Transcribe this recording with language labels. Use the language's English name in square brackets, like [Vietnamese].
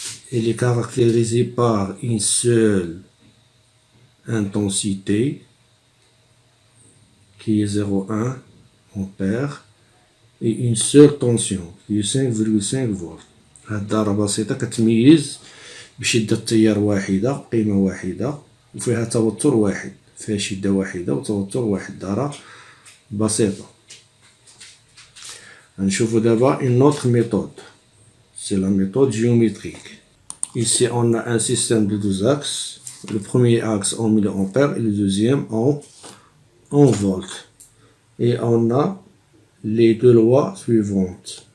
[French] Il est caractérisé par une seule intensité qui est 0,1 ampère et une seule tension qui est 5,5 volts. [Arabic] هاد الضربة بسيطة كتميز بشدة تيار واحدة, قيمة واحدة, وفيها توتر واحد, فيها شدة واحدة وتوتر واحد, ضربة بسيطة. غنشوفو دابا [French] une autre méthode, c'est la méthode géométrique. Ici on a un système de deux axes, le premier axe en milliampères et le deuxième en volts. Et on a les deux lois suivantes.